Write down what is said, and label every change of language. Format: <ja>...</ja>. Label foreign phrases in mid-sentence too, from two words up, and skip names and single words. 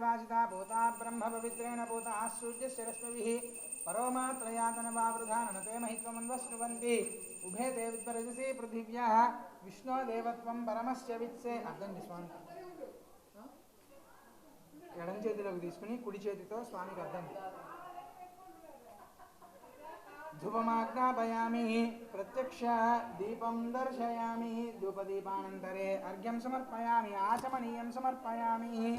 <sa>वासिता भूता ब्रह्म पवित्रेण भूता सूर्यस्य रश्मिभिः परोमात्रयातनवावृधा ननते महित्वमन्वस्नुवन्ति उभे ते विद्वरजसी पृथिव्याः विष्णो देवत्वं परमस्य वित्से.</sa> <te>అర్థండి స్వామి. ఎడం చేతిలోకి తీసుకుని కుడి చేతితో స్వామికి అర్థండి.</te> <sa>ధూపమాజ్ఞాపయామి ప్రత్యక్ష దీపం దర్శయామి ధూపదీపానంతరే అర్ఘ్యం సమర్పయామి ఆచమనీయం సమర్పయామి.</sa>